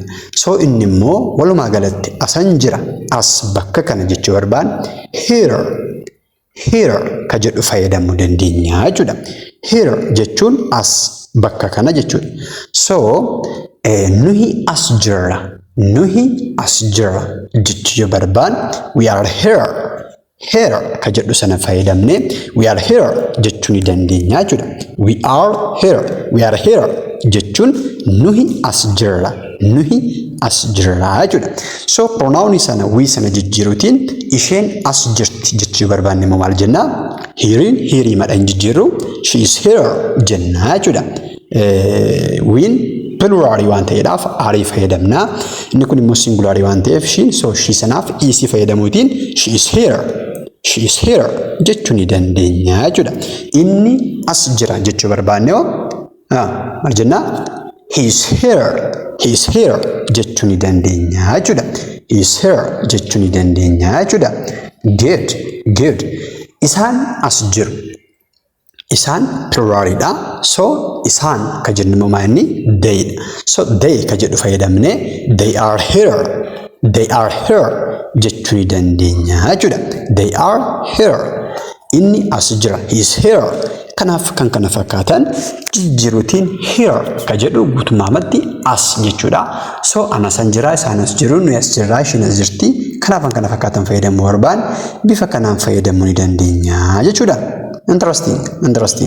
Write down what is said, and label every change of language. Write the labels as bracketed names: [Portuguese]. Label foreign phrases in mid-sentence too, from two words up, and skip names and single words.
[Oromo] So inni immoo walumaa galatti asan jira, as bakka kana jechuu barbaan here ka jedhu fayyadamuu dandeenya jechuudha. Here jechuun as bakka kana jechuudha. So nuhi as jira jechuu yoo barbaan [English] we are here [Oromo] ka jedhu sana fayyadamne [English] we are here [Oromo] jechuu ni dandeenya jechuudha. [English] We are here [Oromo] jechuun nuhi as jirra jechuudha. So pronoun sana we sana jijjiiruutiin isheen as jirti jechuu barbaanne immoo maal jenna hirii madhaan jijjiirru [English] she is here [Oromo] jenna jechuudha. Win pluralii waan ta'eedhaaf arii fayyadamna. Inni kun immoo singularii waan ta'eef she sanaaf is fayyadamuutiin [English] she is here [Oromo] jechuu ni dandeenya jechuudha. Inni as jira jechuu barbaanne maal jenna [English] he is here [Oromo] jechuu ni dandeenya jechuudha. [English] He is here [Oromo] jechuu ni dandeenya jechuudha. Good. Isaan as jiru. Isaan pluralidha. So isaan ka jennu immoo maanni they. So they ka jedhu fayyadamne [English] they are here [Oromo] jechuu ni dandeenya jechuudha. [English] They are here. [Oromo] Inni as jira. [English] He is here. [Oromo] Kanaaf kan kana fakkaatan jijjiiruutiin here ka jedhu guutummaatti as jechuudha. So anasan jira, isaan as jiru, nuyi as jirra, isheen as jirti. Kanaaf kan kana fakkaatan fayyadamuu barbaan bifa kanaan fayyadamuu ni dandeenya jechuudha. Interesting.